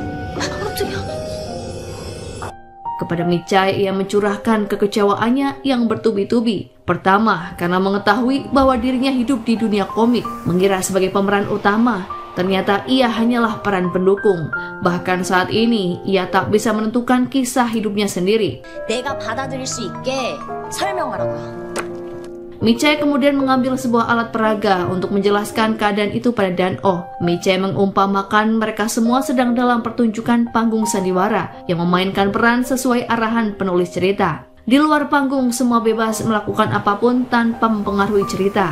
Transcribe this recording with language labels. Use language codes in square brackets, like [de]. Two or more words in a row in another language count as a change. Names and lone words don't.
[id] Kepada Michae ia mencurahkan kekecewaannya yang bertubi-tubi. Pertama, karena mengetahui bahwa dirinya hidup di dunia komik, mengira sebagai pemeran utama. Ternyata ia hanyalah peran pendukung. Bahkan saat ini ia tak bisa menentukan kisah hidupnya sendiri. [ko] 내가 받아들일 수 있게 설명하라고요. [id] Michae kemudian mengambil sebuah alat peraga untuk menjelaskan keadaan itu pada Dan Oh. Michae mengumpamakan mereka semua sedang dalam pertunjukan panggung sandiwara yang memainkan peran sesuai arahan penulis cerita. Di luar panggung semua bebas melakukan apapun tanpa mempengaruhi cerita.